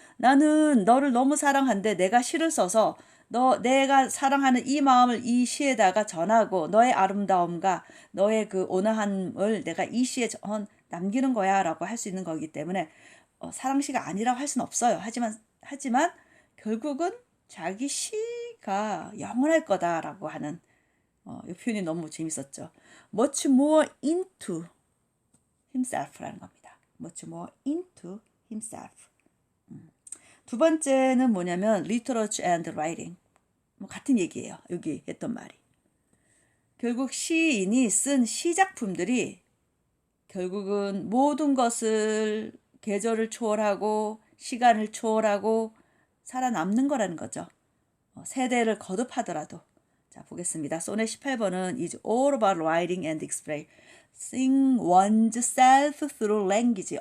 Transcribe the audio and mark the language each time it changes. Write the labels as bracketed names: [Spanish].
[Korean] 나는 너를 너무 사랑한데 내가 시를 써서 내가 사랑하는 이 마음을 이 시에다가 전하고 너의 아름다움과 너의 그 온화함을 내가 이 시에 남기는 거야라고 할 수 있는 거기 때문에 사랑시가 아니라고 할 수는 없어요. 하지만 결국은 자기 시가 영원할 거다라고 하는 이 표현이 너무 재밌었죠. [English] Much more into himself [Korean] 라는 겁니다. [English] much more into himself. [Korean] 두 번째는 뭐냐면 [English] literature and writing. [Korean] 뭐 같은 얘기예요. 여기 했던 말이. 결국 시인이 쓴 시작품들이 결국은 모든 것을 계절을 초월하고 시간을 초월하고 살아남는 거라는 거죠. 세대를 거듭하더라도. 자, 보겠습니다. 소넷 18번은 [English] is all about writing and expressing one's self through language.